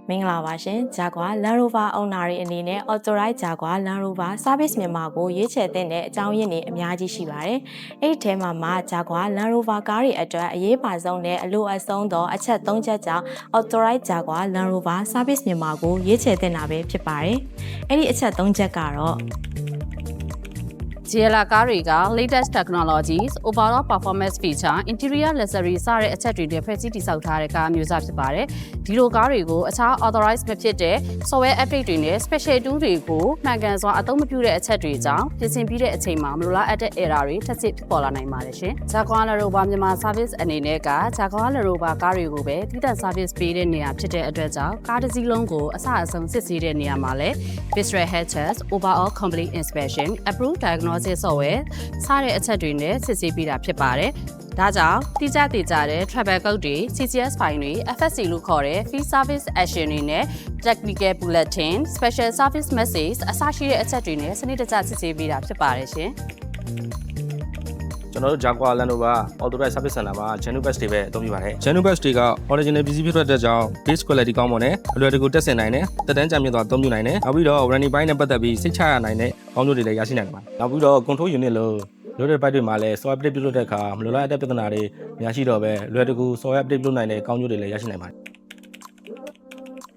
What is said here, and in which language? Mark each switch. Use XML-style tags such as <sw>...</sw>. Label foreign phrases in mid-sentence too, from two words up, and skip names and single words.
<my>မင်္ဂလာပါရှင် Jaguar Land Rover owner တွေအနေနဲ့ Authorized Jaguar Land Rover Service မြန်မာကိုရွေးချယ်တဲ့အကြောင်းရင်းတွေအများကြီးရှိပါတယ်။အဲ့ဒီထဲမှာ Jaguar Land Rover ကားတွေအတွက်အရေးပါဆုံးနဲ့အလိုအဆုံးသောအချက်၃ချက်ကြောင့် Authorized Jaguar Land Rover Service မြန်မာကိုရွေးချယ်တာပဲဖြစ်ပါတယ်။အဲ့ဒီအချက်၃ချက်ကတော့ GLA ကားတွေက</my> <en>latest technologies, overall performance feature, interior luxury</en> <my>စတဲ့အချက်တွေနဲ့ဖွဲ့စည်းတည်ဆောက်ထားတဲ့ကားမျိုးစားဖြစ်ပါတယ်။ဒီလိုကားတွေကိုအခြား authorized မဖြစ်တဲ့</my> <en>software update</en> <my>တွေနဲ့</my> <en>special tool</en> <my>တွေကိုမှန် ကန်စွာအသုံးမပြုတဲ့အချက်တွေကြောင့်ပြင်ဆင်ပြီးတဲ့အချိန်မှာမလိုလားအပ်တဲ့ error တွေထပ်ဆင့်ဖြစ်ပေါ်လာနိုင်ပါတယ်ရှင်။ Jaguar Land Rover မြန်မာ service အနေနဲ့က Jaguar Land Rover ကားတွေကိုပဲတည်တံ့ service ပေးတဲ့နေရာဖြစ်တဲ့အတွက်ကြောင့်ကားတစ်စီးလုံးကိုအစအဆုံးစစ်ဆေးတဲ့နေရာမှာလည်း</my> <en>visual health test, overall complete inspection, approved diagnosis software</en> <my>စတဲ့အချက်တွေနဲ့စစ်ဆေးပေးတာဖြစ်ပါတယ်။ဒါကြောင့်တိကျတဲ့</my> <en>travel code</en> <my>တွေ</my> <en>CCS file</en> <my>တွေ FSC လို့ခေါ်တဲ့</my> <en>field service action</en> <my>တွေနဲ့</my> <en>technical bulletin, special service message</en> <my>အစရှိတဲ့အချက်တွေနဲ့စနစ်တကျစစ်ဆေးပေးတာဖြစ်ပါတယ်ရှင်။ ကျွန်တော်တို့ Jaguar Land Rover Authorized Service Center မှာ</my> <en>Genuine Patch</en> <my>တွေပဲအသုံးပြုပါတယ်။</my> <en>Genuine Patch</en> <my>တွေက original ပစ္စည်းဖြစ်တဲ့ကြောင့်</my> <en>base quality</en> <my>ကောင်းမွန်တယ်။အလွယ်တကူတက်ဆင်နိုင်တယ်။တက်တန်းကြံမြင့်စွာအသုံးပြုနိုင်တယ်။နောက်ပြီးတော့ warranty ပိုင်းနဲ့ပတ်သက်ပြီးစိတ်ချရနိုင်တဲ့ကောင်းကျိုးတွေလည်းရရှိနိုင်ပါတယ်။နောက်ပြီးတော့</my> <en>control unit</en> <my>လို့လိုတဲ့ဘက်တွေမှာလည်း</my> <en>software update</en> <my>ပြုလုပ်တဲ့အခါမလိုလားအပ်တဲ့ပြဿနာတွေများရှိတော့ပဲလွယ်တကူ</my> <en>software update</en> <my>ပြုလုပ်နိုင်တဲ့ကောင်းကျိုးတွေလည်းရရှိနိုင်ပါတယ်။</my>